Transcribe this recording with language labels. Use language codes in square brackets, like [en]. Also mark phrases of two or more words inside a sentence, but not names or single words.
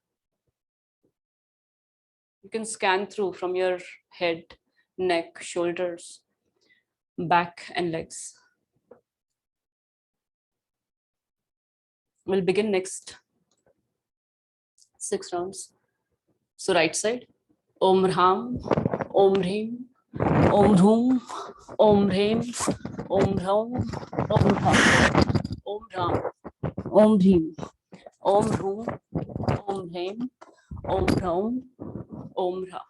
[en] You can scan through from your head, neck, shoulders, back, and legs. We'll begin next 6 rounds. So right side, [sa] Om Ram, Om Hrim, Om Dhum, Om Hrim, Om Ram, Om Ram, Om Ram, Om Hrim, Om Dhum, Om Hrim, Om Ram, Om Ra.